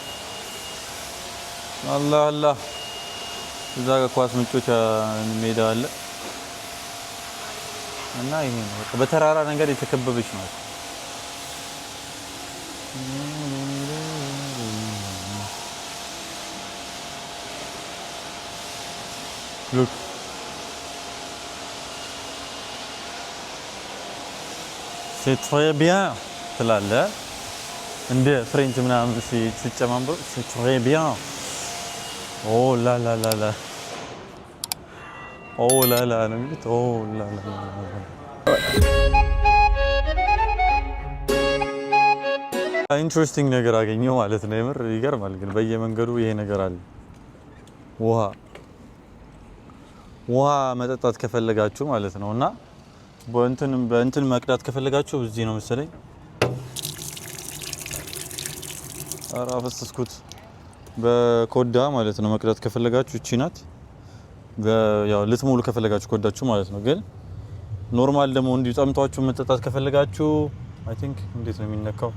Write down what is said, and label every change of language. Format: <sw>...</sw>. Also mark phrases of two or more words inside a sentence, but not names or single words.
<am>አላህ እዛ ጋር ኳስ ምንጮች ሜዳ አለ እና ይሄ ነው በቃ በተራራ ነገር የተከበበች ነው። ሉክ</am> <fr>c'est très bien</fr> <am>ትላለህ እንደ ፍሬንች ምናምን ሲጨማምሩ</am> <fr>c'est très bien oh la la la la oh la la</fr> <am>ነው የሚሉት</am> <fr>oh la la</fr> <am>ኢንትረስቲንግ ነገር አገኘው ማለት ነው። የምር ይገርማል። ግን በየመንገዱ ይሄ ነገር አለ። ውሃ መጠጣት ከፈለጋችሁ ማለት ነው እና በእንትን መቅዳት ከፈለጋችሁ እዚህ ነው መሰለኝ። ኧረ አፈሰስኩት። በኮዳ ማለት ነው መቅዳት ከፈለጋችሁ እቺ ናት። ያው ልትሞሉ ከፈለጋችሁ ኮዳችሁ ማለት ነው። ግን ኖርማል ደግሞ እንዲሁ ጠምቷችሁ መጠጣት ከፈለጋችሁ</am> <en>I think</en> <am>እንዴት ነው የሚነካው?</am>